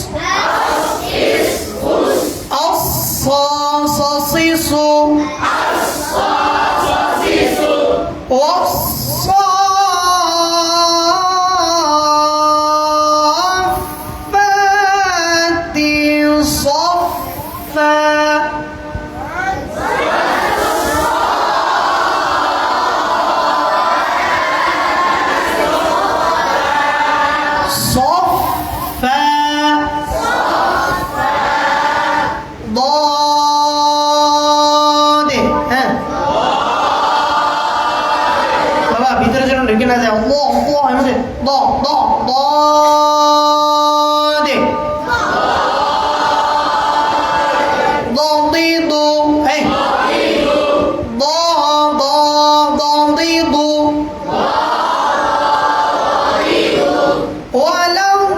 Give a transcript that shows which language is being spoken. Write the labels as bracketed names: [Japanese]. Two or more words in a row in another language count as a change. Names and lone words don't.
[Arabic] الصاصيصو والصافات صفا صفا [Bangla] ضاد হ্যাঁ বাবা ভিতরে যেন ঢুকে না যায় আল্লাহ আল্লাহ এর মধ্যে দ দ [Arabic] ضاد ضاد এই ض ض ضاد ولو